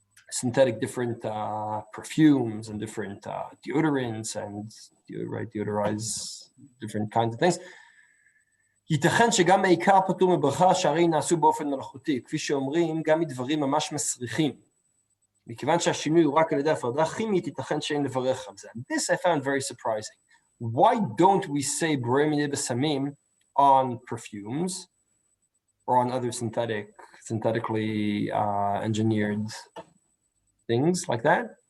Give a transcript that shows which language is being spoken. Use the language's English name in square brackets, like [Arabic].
[English] Synthetic different perfumes and different deodorants and deodorize different kinds of things. [Hebrew] ייתכן שגם העיקר פטור מברכה שהרי נעשו באופן מלאכותי, כפי שאומרים גם מדברים ממש מסריחים. מכיוון שהשינוי הוא רק על ידי הפרדה כימית, ייתכן שאין לברך על זה. [English] This I found very surprising. Why don't we say borei minei besamim on perfumes or on other synthetically engineered things like that?